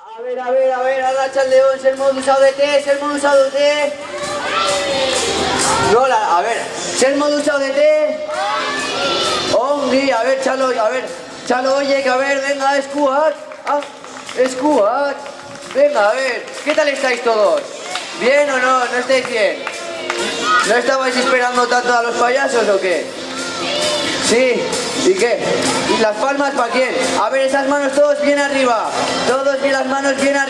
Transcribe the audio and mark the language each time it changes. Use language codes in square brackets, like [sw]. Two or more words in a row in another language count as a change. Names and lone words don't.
[eu] Arratsaldeon, zer modu zaudete, zer modu zaudete? Nola, [es] a ver, [eu] zer modu zaudete? Ongi, [es] a ver, [eu] txalo oiek, [es] a ver, venga, [eu] eskuak, eskuak, [es] venga, a ver, ¿qué tal estáis todos? ¿Bien o no? ¿No estáis bien? ¿No estabais esperando tanto a los payasos o qué? Sí, ¿y qué? ¿Y las palmas para quién? A ver, esas manos todos bien arriba. Todos bien las manos bien arriba.